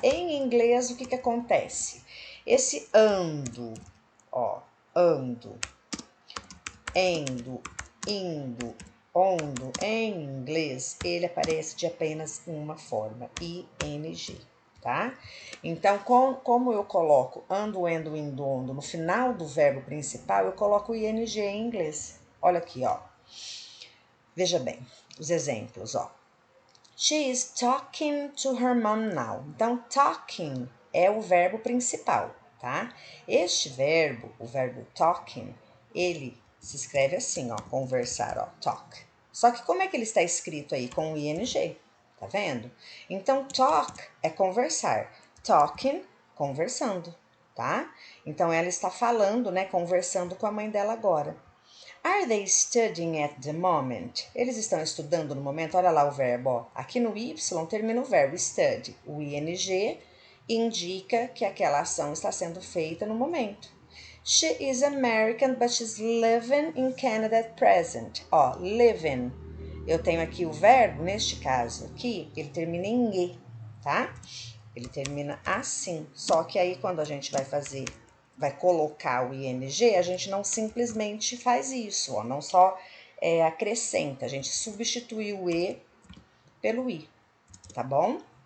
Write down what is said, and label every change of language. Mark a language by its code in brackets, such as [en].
[pt] Em inglês, o que acontece? Esse ando, ó, ando, endo, indo, ondo, em inglês, ele aparece de apenas uma forma, ing, tá? Então, como eu coloco ando, endo, indo, ondo no final do verbo principal, eu coloco o ing em inglês. Olha aqui, ó. Veja bem, os exemplos, ó. [en] She is talking to her mom now. [pt] Então, talking é o verbo principal, tá? Este verbo, o verbo talking, ele se escreve assim, ó, conversar, ó, talk. Só que como é que ele está escrito aí? Com o ing, tá vendo? Então, talk é conversar. Talking, conversando, tá? Então, ela está falando, né, conversando com a mãe dela agora. [en] Are they studying at the moment? [pt] Eles estão estudando no momento. Olha lá o verbo. Ó. Aqui no Y termina o verbo study. O ing indica que aquela ação está sendo feita no momento. [en] She is American, but she's living in Canada at present. Ó, living. [pt] Eu tenho aqui o verbo, neste caso aqui, ele termina em e, tá? Ele termina assim. Só que aí quando a gente vai colocar o ing, a gente não simplesmente faz isso, ó, não só acrescenta, a gente substitui o e pelo i, tá bom?